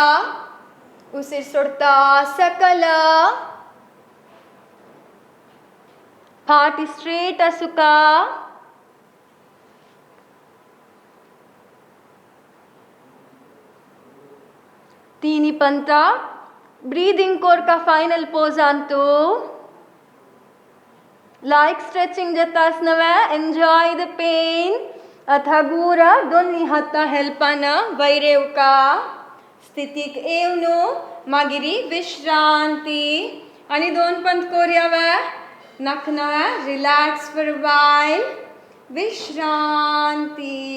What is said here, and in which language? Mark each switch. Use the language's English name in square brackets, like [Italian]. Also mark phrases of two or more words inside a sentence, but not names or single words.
[Konkani] उसीर सोडता सकल. फाटी स्ट्रेट आसूका. तीनी पंता ब्रीदिंग कोरका [English] final pose [Konkani] अंतु. [English] like stretching [Konkani] जाता आसनवे. [English] enjoy the pain. [Konkani] हगूरा दोन्ही हातां हेल्पान वैरेवका. स्थितीक येवनू मागिरी विश्रांती. आणि 2 पंत कोरयावे. नाखनवे. [English] relax for a while. विश्रांती.